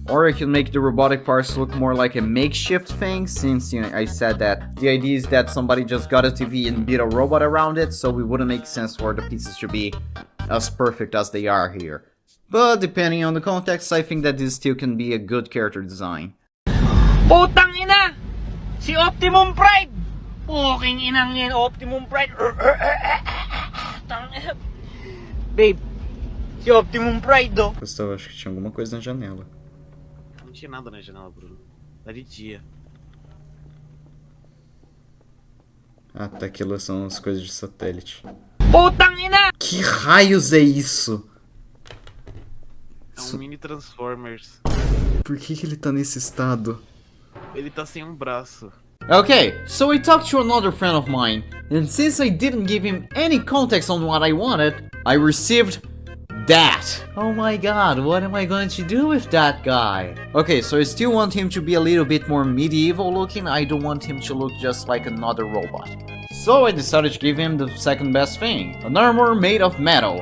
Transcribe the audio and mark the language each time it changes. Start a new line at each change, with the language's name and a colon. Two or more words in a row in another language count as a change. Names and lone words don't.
English: Or I can make the robotic parts look more like a makeshift thing, since, you know, I said that the idea is that somebody just got a TV and built a robot around it, so it wouldn't make sense for the pieces to be as perfect as they are here. But depending on the context, I think that this still can be a good character design.
Filipino: Putang ina! Si Optimum Pride! Puking inang yan, Optimum Pride! Babe, si Optimum Pride, do.
Portuguese: Gustavo, acho que tinha alguma coisa na janela. Não tinha nada na janela, Bruno. Tá de dia. Ah, tá, aquilo são as coisas de satélite.
Filipino: Putang ina!
Portuguese: Que raios é isso? É um mini Transformers. Por que ele tá nesse estado? Ele tá sem um braço.
English: Okay, so I talked to another friend of mine, and since I didn't give him any context on what I wanted, I received that. Oh my god, what am I going to do with that guy? Okay, so I still want him to be a little bit more medieval looking. I don't want him to look just like another robot. So I decided to give him the second best thing, an armor made of metal.